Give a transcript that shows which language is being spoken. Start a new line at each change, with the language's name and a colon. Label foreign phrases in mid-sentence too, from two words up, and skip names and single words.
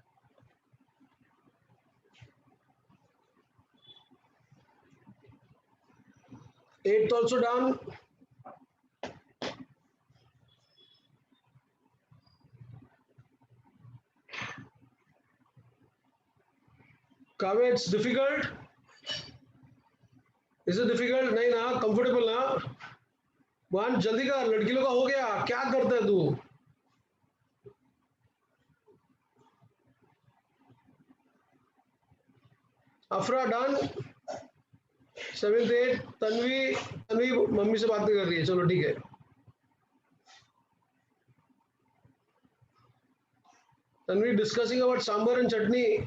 English: Eighth also done. Kavya, it's difficult. Is it difficult?
Hindi: नहीं ना, comfortable ना. वन जल्दी कर, लड़की लोग का हो गया. क्या करता है तू? अफरा डन.
English: seventh eight.
Hindi: तन्वी मम्मी से बातें कर रही है. चलो ठीक है.
English: Tanvi discussing about sambar and chutney.